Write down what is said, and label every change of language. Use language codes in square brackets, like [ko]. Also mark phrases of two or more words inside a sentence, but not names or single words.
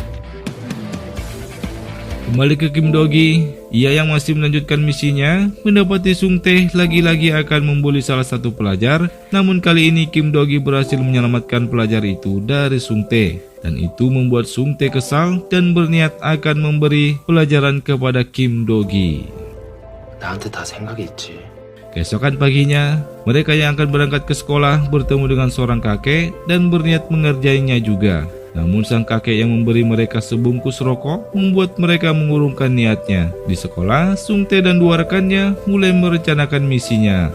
[id] Kembali ke Kim Do-gi, ia yang masih melanjutkan misinya mendapati Sung Tae lagi-lagi akan membuli salah satu pelajar. Namun kali ini Kim Do-gi berhasil menyelamatkan pelajar itu dari Sung Tae, dan itu membuat Sung Tae kesal dan berniat akan memberi pelajaran kepada Kim Do-gi. [ko] 나한테 다 생각이 있지. [id] Keesokan paginya, mereka yang akan berangkat ke sekolah bertemu dengan seorang kakek dan berniat mengerjainya juga. Namun sang kakek yang memberi mereka sebungkus rokok membuat mereka mengurungkan niatnya. Di sekolah, Sung Tae dan dua rekannya mulai merencanakan misinya.